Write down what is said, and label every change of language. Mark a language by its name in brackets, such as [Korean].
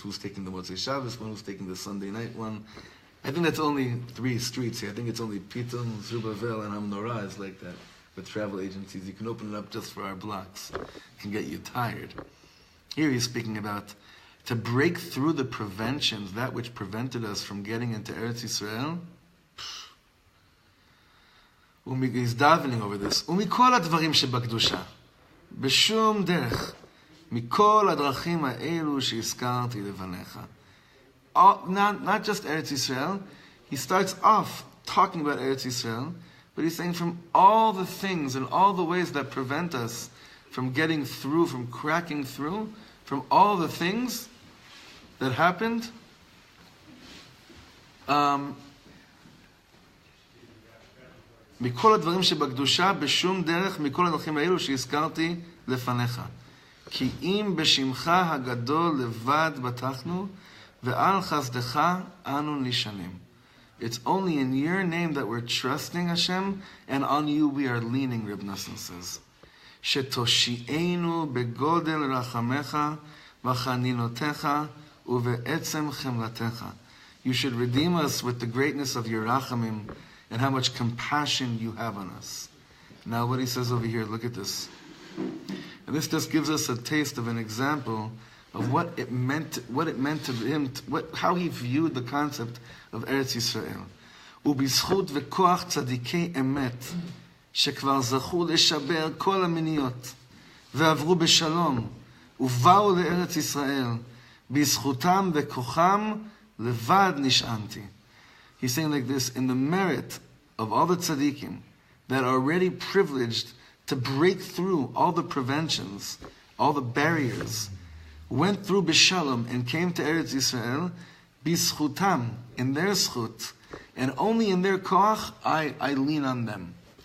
[English] Who's taking the Motzei Shabbos one, who's taking the Sunday night one. I think that's only 3 streets here. I think it's only Piton, Zubavel, and Hamnorah is like that with travel agencies. You can open it up just for our blocks. It can get you tired. Here he's speaking about to break through the preventions, that which prevented us from getting into Eretz Yisrael. He's davening over this. [Hebrew] ומכל הדברים שבקדושה, בשום דרך, מכל הדרכים האלו שהזכרתי לבניך. [English] Not just Eretz Yisrael. He starts off talking about Eretz Yisrael, but he's saying from all the things and all the ways that prevent us from getting through, from cracking through, from all the things that happened, [Hebrew] מכל הדברים שבקדושה בשום דרך מכל הדרכים האלו שהזכרתי לפניך. כי אם בשמך הגדול לבד בטחנו ועל חסדך אנו נשענים. [English] It's only in your name that we're trusting Hashem, and on you we are leaning, Reb Nosson says. [Hebrew] שתושיענו בגודל רחמך וחנינותך ובעצם חמלתך. [English] You should redeem us with the greatness of your rachamim and how much compassion you have on us. Now what he says over here, look at this. And this just gives us a taste of an example of what it meant to him, how he viewed the concept of Eretz Yisrael. [Hebrew] ובזכות וכוח צדיקי אמת, שכבר זכו לשבר כל המניות, ועברו בשלום, ובאו לארץ ישראל, בזכותם וכוחם לבד נשענתי. [English] He's saying like this, in the merit of all the tzaddikim that are already privileged to break through all the preventions, all the barriers, went through Bishalom and came to Eretz Yisrael, Bischutam, in their schut, and only in their koach, I lean on them.